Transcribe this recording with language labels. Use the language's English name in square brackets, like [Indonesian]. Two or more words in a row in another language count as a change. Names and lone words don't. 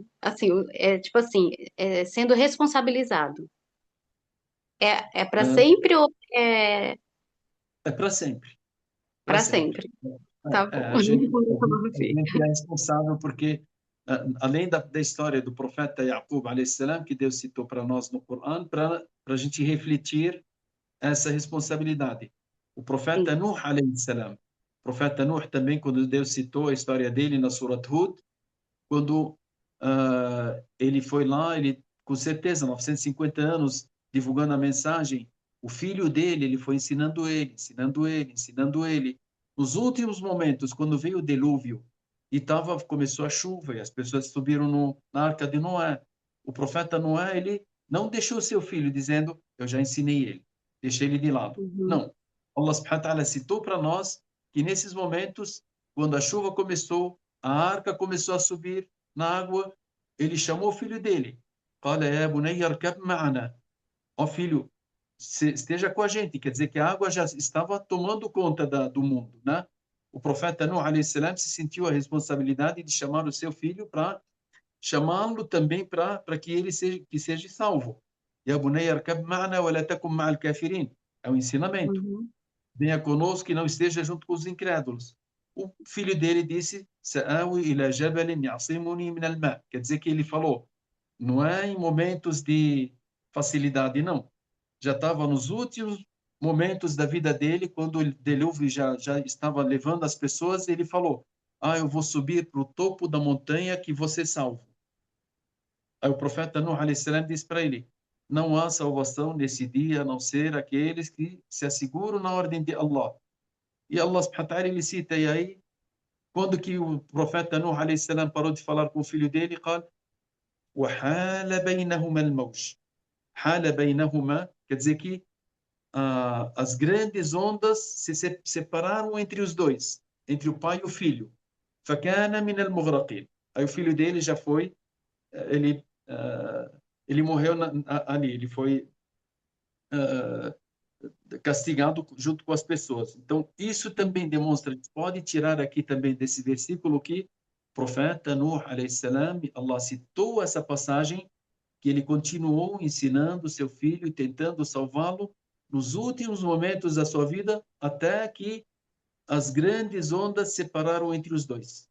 [Portuguese] Assim, tipo assim, sendo responsabilizado. É para sempre ou é É para sempre, para para sempre. sempre? Tá bom. A gente, a gente é responsável porque, além da história do profeta Yaqub, [Arabic] عليه السلام, [Portuguese] que Deus citou para nós no Corão, para a gente refletir essa responsabilidade. O profeta Sim. Nuh, [Arabic] عليه السلام, [Portuguese] o profeta Nuh também, quando Deus citou a história dele na Surat Hud, quando ele foi lá, ele, com certeza, 950 anos, divulgando a mensagem, o filho dele, ele foi ensinando ele, ensinando ele, ensinando ele. Nos últimos momentos, quando veio o dilúvio e começou a chuva e as pessoas subiram na arca de Noé, o profeta Noé, ele Não deixou seu filho dizendo, eu já ensinei ele, deixei ele de lado. Uhum. Não. Allah [Arabic] سبحانه وتعالى [Portuguese] citou para nós que nesses momentos, quando a chuva começou, a arca começou a subir na água, ele chamou o filho dele. [Arabic] قال يا بني اركب معنا. [Portuguese] Ó filho, esteja com a gente. Quer dizer que a água já estava tomando conta do mundo, né? O profeta Nuh [Arabic] عليه السلام [Portuguese] se sentiu a responsabilidade de chamar o seu filho para chamá-lo também para que seja salvo. [Arabic] يا بني اركب معنا ولا تكن مع الكافرين. [Portuguese] É um ensinamento. Uhum. Venha conosco e não esteja junto com os incrédulos. O filho dele disse: [Arabic] سآوي إلى جبل يعصمني من الماء. [Portuguese] Quer dizer que ele falou, não é em momentos de facilidade, não. Já estava nos últimos momentos da vida dele, quando o dilúvio já estava levando as pessoas, ele falou: eu vou subir para o topo da montanha que você salvo. Aí o profeta Nuh [Arabic] عليه السلام [Portuguese] disse para ele: não há salvação nesse dia a não ser aqueles que se asseguram na ordem de Allah. E Allah [Arabic] سبحانه وتعالى [Portuguese] ele cita, e aí, quando que o profeta Nuh [Arabic] عليه السلام [Portuguese] parou de falar com o filho dele, [Arabic] قال: وحال بينهما الموج. حال بينهما, [Portuguese] quer dizer que as grandes ondas se separaram entre os dois, entre o pai e o filho. [Arabic] فكان من المغرقين. [Portuguese] Aí o filho dele já foi, ele, ele morreu ali, ele foi castigado junto com as pessoas. Então, isso também demonstra, pode tirar aqui também desse versículo que o profeta Nuh, [Arabic] عليه السلام, [Portuguese] Allah citou essa passagem, que ele continuou ensinando seu filho e tentando salvá-lo nos últimos momentos da sua vida, até que as grandes ondas separaram entre os dois.